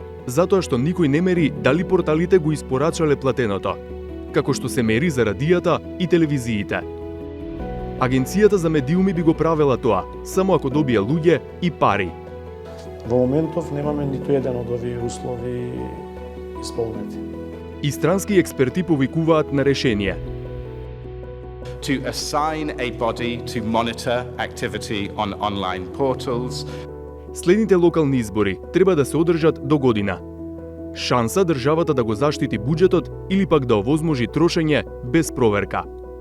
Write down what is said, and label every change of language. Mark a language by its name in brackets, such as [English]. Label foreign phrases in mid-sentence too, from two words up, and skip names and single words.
[Macedonian] Затоа што никој не мери дали порталите го испорачале платеното, како што се мери за радијата и телевизиите. Агенцијата за медиуми би го правела тоа, само ако добија луѓе и пари. Во моментов немаме ниту еден од овие услови исполнети. И странски експерти повикуваат на решение. [English] To assign a body to monitor activity on online portals. [Macedonian] Следните локални избори треба да се одржат до година. Шанса државата да го заштити буџетот или пак да овозможи трошење без проверка.